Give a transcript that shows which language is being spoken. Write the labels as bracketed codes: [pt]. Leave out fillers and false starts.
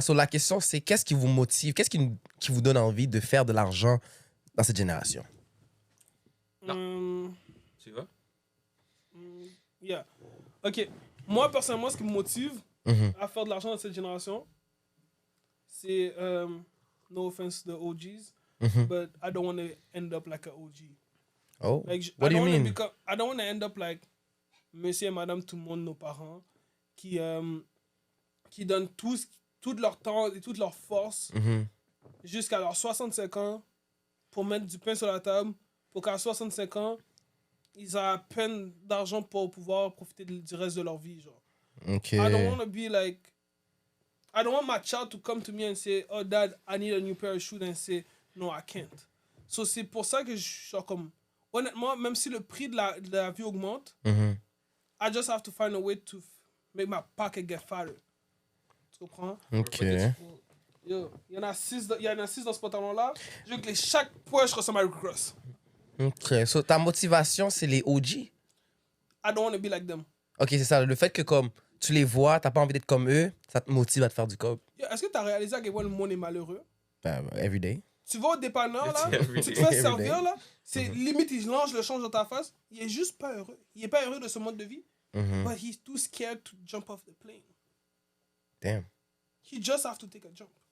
[fr] So, la question, c'est qu'est-ce qui vous motive? Qu'est-ce qui vous donne envie de faire de l'argent dans cette génération? Tu vois? Yeah. Ok. Moi, personnellement, ce qui me motive Mhm. à faire de l'argent dans cette génération, c'est, [en] no offense to the OGs, Mhm. but I don't want to end up like an OG. Oh, Like, what I do you don't wanna mean? I don't want to end up like [fr] monsieur et madame, tout le monde, nos parents, qui donnent tout leur temps et toute leur force Mhm. jusqu'à leurs 65 ans pour mettre du pain sur la table, pour qu'à 65 ans, ils aient à peine d'argent pour pouvoir profiter du reste de leur vie. Genre. [en] OK. I don't want to be like, I don't want my child to come to me and say, oh dad, I need a new pair of shoes, and say, no, I can't. [fr] So c'est pour ça que je suis genre comme, honnêtement, même si le prix de la vie augmente, Mhm. [en] I just have to find a way to make my pocket get fatter. [fr] Tu comprends? OK. Yo, il y en a 6 dans ce pantalon-là. Je veux que chaque poche ressemble à Rick Ross. OK. So, ta motivation, c'est les OG? [en] I don't want to be like them. [fr] OK, c'est ça. Le fait que comme tu les vois, t'as pas envie d'être comme eux, ça te motive à te faire du cob. Yo, est-ce que tu as réalisé à quel point le monde est malheureux? [en] Every day. [fr] Tu vas au dépanneur, là, [en] Every [fr] tu te [en] day. [fr] fais [en] Every [fr] servir, [en] day. [fr] là, c'est limite, il lance le change dans ta face. Il est juste pas heureux. Il est pas heureux de ce mode de vie. Mhm. [en] But he's too scared to jump off the plane. Damn. He just have to take a jump.